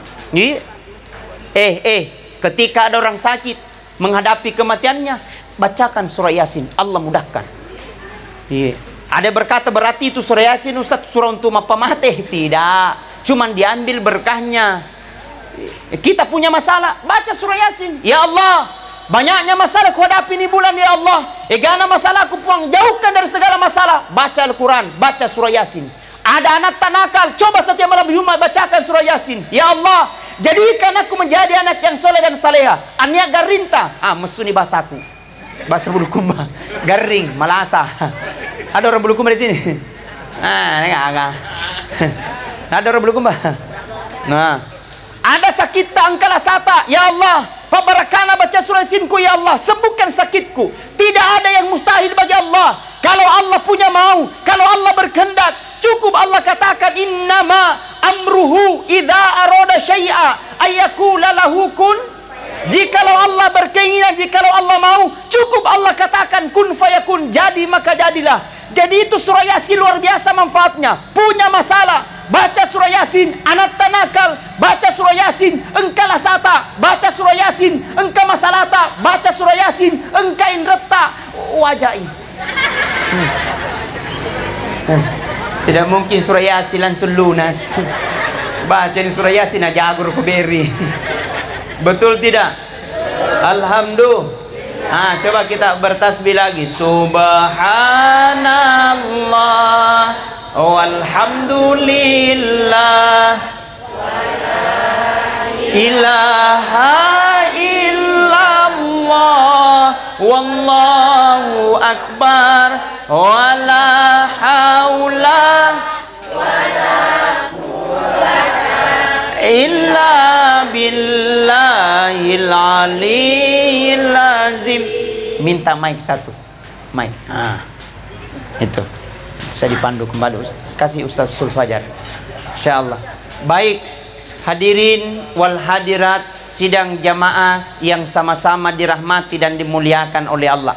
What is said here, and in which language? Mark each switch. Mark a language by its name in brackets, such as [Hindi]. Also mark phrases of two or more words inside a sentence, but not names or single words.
[Indonesian] Ketika ada orang sakit menghadapi kematiannya, bacakan surah Yasin, Allah mudahkan. Ada berkata berarti itu surah Yasin Ustaz surah untuk mapamate? Tidak. Cuman diambil berkahnya. Kita punya masalah, baca surah Yasin. Ya Allah, banyaknya masalah ku hadapi ini bulan ya Allah. [Buginese] Egana masalah ku puang, [Indonesian] jauhkan dari segala masalah. Baca Al-Quran, baca surah Yasin. Ada anak tak nakal, coba setiap malam Jumat bacakan surah Yasin. Ya Allah, jadikan aku menjadi anak yang soleh dan saleha. [Buginese] Ania garinta, mesuni bahasaku. Bahasa Bulukumba, garing, malasa. [Indonesian] Ada orang Bulukumba di sini? Enggak. Ada orang Bulukumba? Nah. Ada sakit angkala sata, ya Allah, pabarakana baca surah Yasinku ya Allah, sembuhkan sakitku. Tidak ada yang mustahil bagi Allah. Kalau Allah punya mau, kalau Allah berkehendak, cukup Allah katakan [Arabic] إنما أمره إذا أراد شيئا أن يقول له كن. [Indonesian] Jikalau Allah berkeinginan, jikalau Allah mau, cukup Allah katakan [Arabic] كن فيكون, [Indonesian] jadi maka jadilah. Jadi itu surah Yasin luar biasa manfaatnya. Punya masalah, baca surah Yasin. Anak tanakal, baca surah Yasin. Engkau lasata, baca surah Yasin. Engkau masalata, baca surah Yasin. Engkau inreta, wajai. Tidak mungkin surah Yasin langsung lunas. Baca ini surah Yasin aja agur kuberi. Betul tidak? Alhamdulillah. Coba kita bertasbih lagi. [Arabic] سبحان الله والحمد لله لا إله إلا الله والله أكبر ولا حول إلا بالله العلي العظيم. [Indonesian] Minta mic satu. Mic. Itu. Saya dipandu kembali. Kasih Ustaz Sulfajar. Insyaallah. Baik. Hadirin wal hadirat sidang jamaah yang sama-sama dirahmati dan dimuliakan oleh Allah.